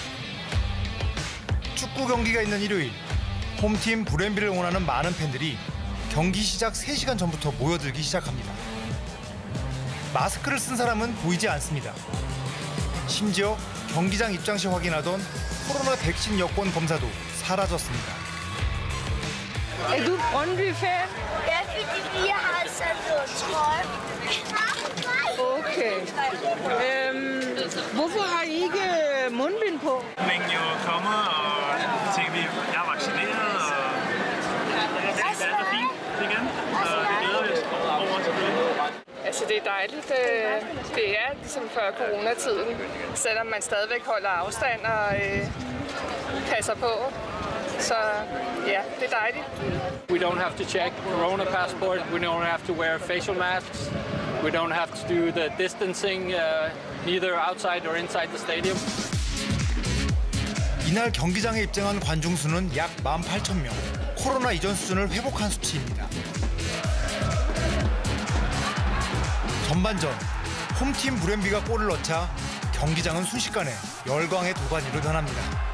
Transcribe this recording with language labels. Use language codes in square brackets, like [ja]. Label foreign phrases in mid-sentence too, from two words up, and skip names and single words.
[ko] 축구 경기가 있는 일요일, 홈팀 브렌비를 응원하는 많은 팬들이 경기 시작 3시간 전부터 모여들기 시작합니다. 마스크를 쓴 사람은 보이지 않습니다. 심지어 경기장 입장 시 확인하던 코로나 백신 여권 검사도 사라졌습니다. [da] Er du Brøndby-fan? Ja, fordi vi har sat noget trøje. Okay. Hvorfor har I ikke mundbind på? Men jo kommer og tænker, vi er vaccineret, og det er fint igen. Så vi glæder os over til det. Altså det er dejligt. Det er ligesom før coronatiden, selvom man stadigvæk holder afstand og passer på. Så ja, det er dejligt. [en] We don't have to check corona passport. We don't have to wear facial masks. We don't have to do the distancing, neither outside or inside the stadium. [ko] 이날 경기장에 입장한 관중 수는 약 18,000명. 코로나 이전 수준을 회복한 수치입니다. 전반전, 홈팀 브렌비가 골을 넣자 경기장은 순식간에 열광의 도가니로 변합니다.